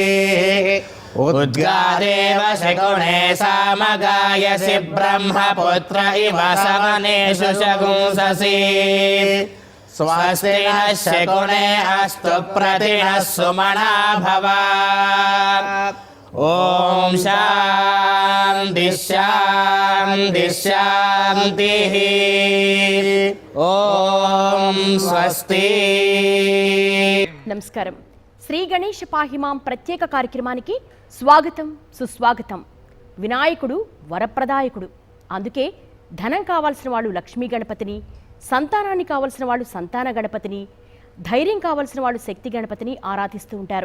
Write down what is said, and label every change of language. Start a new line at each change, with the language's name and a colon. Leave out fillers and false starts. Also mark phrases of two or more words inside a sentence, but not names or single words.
Sanskrit: उद्गादेव शकुने सामगायसि ब्रह्मपुत्र इव सवनेषु शगुंससि स्वस्ति नः शकुने अस्तु प्रतिनः सुमना भव. ओम शांति शांति शांतिः. ओम స్వస్తి.
Telugu: నమస్కారం. శ్రీ గణేష్ పాహిమాం ప్రత్యేక కార్యక్రమానికి స్వాగతం సుస్వాగతం. వినాయకుడు వరప్రదాయకుడు. అందుకే ధనం కావాల్సిన వాళ్ళు లక్ష్మీ గణపతిని, సంతానాన్ని కావాల్సిన వాళ్ళు సంతాన గణపతిని, ధైర్యం కావాల్సిన వాళ్ళు శక్తి గణపతిని ఆరాధిస్తూ ఉంటారు.